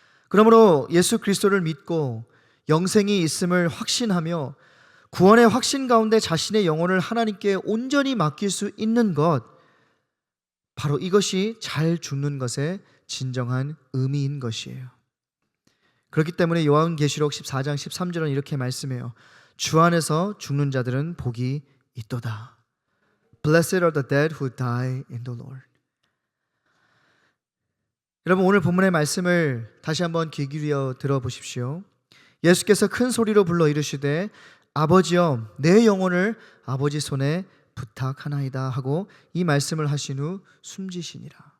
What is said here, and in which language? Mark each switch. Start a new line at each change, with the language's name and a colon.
Korean: 그러므로 예수 그리스도를 믿고 영생이 있음을 확신하며 구원의 확신 가운데 자신의 영혼을 하나님께 온전히 맡길 수 있는 것, 바로 이것이 잘 죽는 것의 진정한 의미인 것이에요. 그렇기 때문에 요한계시록 14장 13절은 이렇게 말씀해요. 주 안에서 죽는 자들은 복이 있도다.
English: Blessed are the dead who die in the Lord.
Korean: 여러분, 오늘 본문의 말씀을 다시 한번 귀 기울여 들어보십시오. 예수께서 큰 소리로 불러 이르시되 아버지여 내 영혼을 아버지 손에 부탁하나이다 하고 이 말씀을 하신 후 숨지시니라.